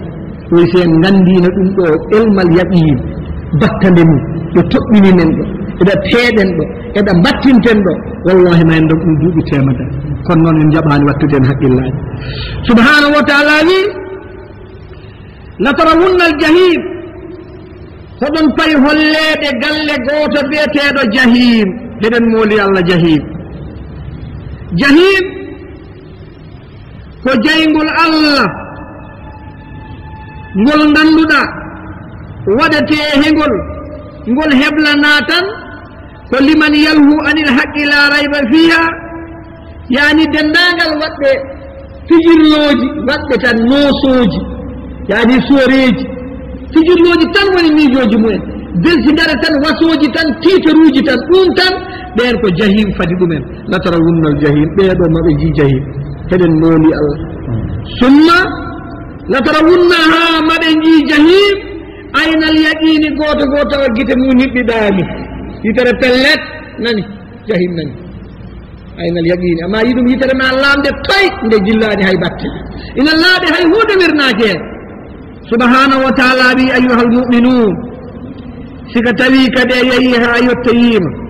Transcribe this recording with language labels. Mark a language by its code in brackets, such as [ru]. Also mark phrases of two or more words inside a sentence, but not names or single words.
[ff] oy sen gandino ɗum ɗo [ar] elmal yaqin [ff] battande mum ɗo toɓɓini men ɗo ida teeɗen ɗo eɗa battinten ɗo wallahi ma en ɗo ɗum duuɓi temedere kono noon en jaɓani wattude en haqqillaji [ar] subhanahu wa taala [ff] wi [ar] latarawunna al jahim [ff] hoɗon payi holleede galle gooto biyeteeɗo jahim heɗen mooli allah jahim jahim ko jeyngol allah ngol ngannduɗa waɗetee hengol ngol heɓlanaa tan ko [ar] liman yalhu anil haqqi la rayba fiha [ff] yani denndaangal waɗɓe fijirlooji waɗɓe tan noosooji yani sooreeji fijirlooji tan woni miijooji mumen belsidare tan wasooji tan tiitaruuji tan ɗum tan ɓeen ko jahim fadi ɗumen [ar] latarawunnal jahim [ff] ɓeeɗo maɓe njii jahim heɗen mooli allah [ar] summa latarawunnaha [ff] maɓe njii jahim [ar] aynal yaqini [ff] gooto gooto o gite mum hiɓɓiɗaami yitere pellet nani jahim nani [ar] aynal yaqini [ff] amma yiɗum yitere ma laamde toy nde jillaani hay batte ina laaɓe hay huunde wirnaaki heen [ar] subhanahu wa taala [ff] wi [ar] ayuha almuminun [ff] sika tawi kadi a yehi ha yettoyima